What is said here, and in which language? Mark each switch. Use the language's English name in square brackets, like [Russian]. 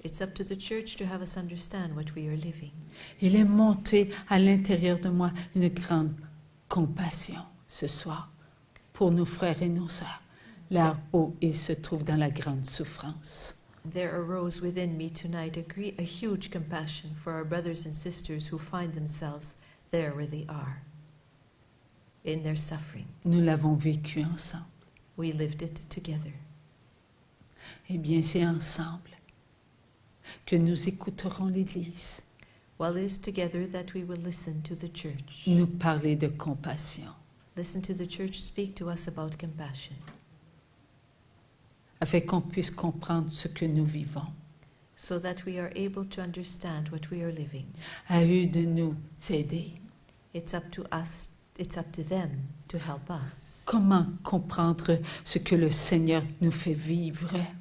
[English] It's up to the church to have us understand what we are living. [French] Il est monté à l'intérieur de moi une grande compassion ce soir pour nos frères et nos sœurs, là où ils se trouvent dans la grande souffrance. [English] There arose within me tonight a huge compassion for our brothers and sisters who find themselves there where they are, in their suffering. [French] Nous l'avons vécu ensemble. [English] We lived it together. [French] Eh bien, c'est ensemble que nous écouterons l'Église [English] While it is together that we will listen to the church. [French] nous parler de compassion, [English] Listen to the church speak to us about compassion, [French] afin qu'on puisse comprendre ce que nous vivons. [English] so that we are able to understand what we are living. [French] À eux de nous aider. [English] It's up to us, it's up to them to help us. [French] Comment comprendre ce que le Seigneur nous fait vivre?